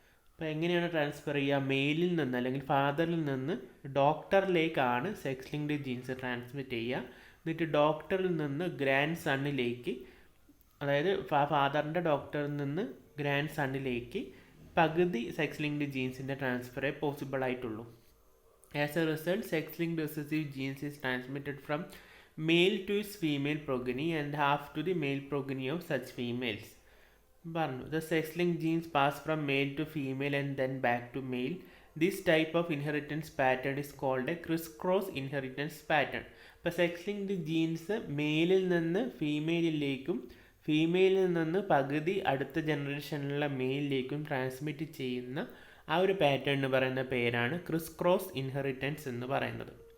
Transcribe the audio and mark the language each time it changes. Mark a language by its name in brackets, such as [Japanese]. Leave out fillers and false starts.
[Malayalam] അപ്പോൾ എങ്ങനെയാണ് ട്രാൻസ്ഫർ ചെയ്യുക? മെയിലിൽ നിന്ന് അല്ലെങ്കിൽ ഫാദറിൽ നിന്ന് ഡോക്ടറിലേക്കാണ് സെക്സ് ലിങ്ക്ഡ് ജീൻസ് ട്രാൻസ്മിറ്റ് ചെയ്യുക. എന്നിട്ട് ഡോക്ടറിൽ നിന്ന് ഗ്രാൻഡ് സണ്ണിലേക്ക്, അതായത് ഫാദറിൻ്റെ ഡോക്ടറിൽ നിന്ന് ഗ്രാൻഡ് സണ്ണിലേക്ക് പകുതി സെക്സ് ലിങ്ക്ഡ് ജീൻസിൻ്റെ ട്രാൻസ്ഫറേ പോസിബിൾ ആയിട്ടുള്ളൂ. [English] As a result, sex-linked recessive genes is transmitted from male to its female progeny and half to the male progeny of such females. The sex-linked genes pass from male to female and then back to male. This type of inheritance pattern is called a criss-cross inheritance pattern. [Malayalam] അപ്പോൾ sex-linked jeans മെയിലിൽ നിന്ന് ഫീമെയിലിലേക്കും ഫീമെയിലിൽ നിന്ന് പകുതി അടുത്ത ജനറേഷനിലുള്ള മെയിലിലേക്കും transmit ചെയ്യുന്ന ആ ഒരു pattern എന്ന് പറയുന്ന പേരാണ് ക്രിസ് ക്രോസ് ഇൻഹെറിറ്റൻസ് എന്ന് പറയുന്നത്.